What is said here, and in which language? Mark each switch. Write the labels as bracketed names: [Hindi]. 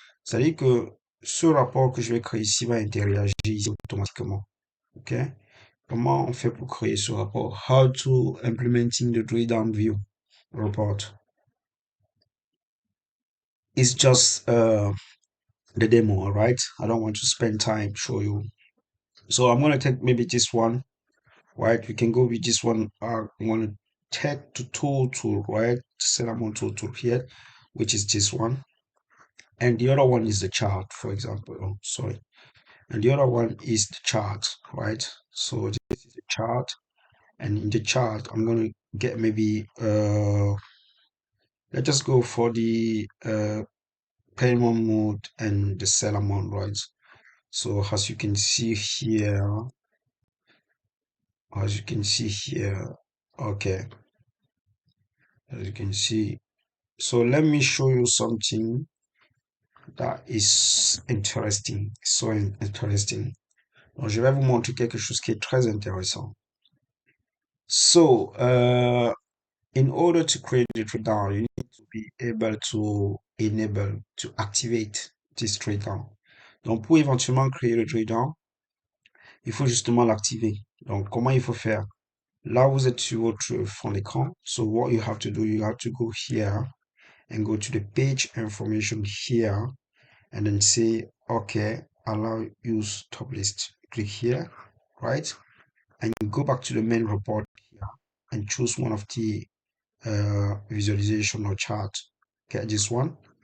[French] C'est-à-dire que ce rapport que je vais créer ici va interagir ici automatiquement. OK? Comment on fait pour créer ce rapport? [English] How to implementing the drill down view report. It's just the demo, all right? I don't want to spend time show you. So I'm gonna take maybe this one, right? We can go with this one. I'm gonna take the total, right? Set amount total here, which is this one. And the other one is the chart, for example. Oh, sorry. And the other one is the chart, right? So this is the chart. And in the chart, I'm gonna get maybe let's just go for the payment mode and the sell amount, right? So as you can see here, as you can see here, okay, as you can see. So let me show you something that is interesting, so interesting. [French] Donc, je vais vous montrer quelque chose qui est très intéressant. [English] So, in order to create the drill down, you need to be able to enable, to activate this drill down. [French] Donc, pour éventuellement créer le drill down, il faut justement l'activer. Donc, comment il faut faire? Là, vous êtes sur votre fond d'écran. [English] So, what you have to do, you have to go here and go to the page information here and then say, okay, allow use top list. Click here, right? And you go back to the main report here and choose one of the visualization or chart. Get this one.